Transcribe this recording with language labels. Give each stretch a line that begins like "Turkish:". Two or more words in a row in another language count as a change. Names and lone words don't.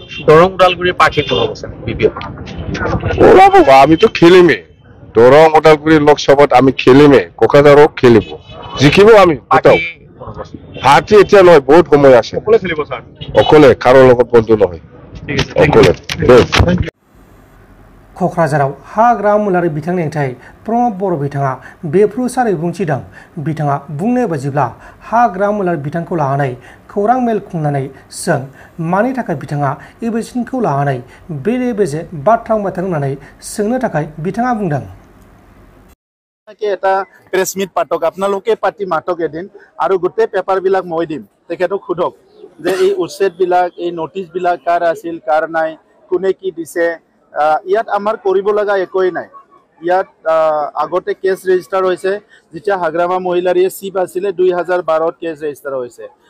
Assamese: দৰং ওদালগুৰিৰ প্ৰাৰ্থী কোন হ'ব স্যাৰ? ওলাব, আমিতো খেলিমেই। দৰং ওদালগুৰি লোকসভাত আমি খেলিমেই, কোকৰাঝাৰো খেলিব, জিকিব আমি। পাৰ্টি এতিয়া নহয়, বহুত সময় আছে। অকলে, কাৰো লগত বন্ধু নহয়, অকলে।
Bodo: क'क्राझाराव हाग्रा मुलारि बिथांनि हेंथायै प्रमद बर' बिथाङा बेफ्रुसारै बुंथिदों। बिथाङा बुंनाय बायदिब्ला हाग्रा मुलारि बिथांखौ लानानै खौरां मेल खुंनानै सों मानि थाखाय बिथाङा एबेसिनखौ लानानै बेले बेजे बाथ्रा बुंबाय थादों होननानै सोंनो थाखाय बिथाङा बुंदों।
Assamese: এটা
English: press meet
Assamese: পাতক, আপোনালোকে পাতি মাতক এদিন আৰু গোটেই পেপাৰবিলাক মই দিম। তেখেতক সোধক যে এই উচ্ছেদবিলাক, এই নটিছবিলাক কাৰ আছিল, কাৰ নাই, কোনে কি দিছে। ইয়াত আমাৰ কৰিব লগা একোৱেই নাই। ইয়াত আগতে
English: case register
Assamese: হৈছে, যেতিয়া হাগ্ৰামা মহিলাৰীয়ে চিপ আছিলে 2012ত
English: case register
Assamese: হৈছে।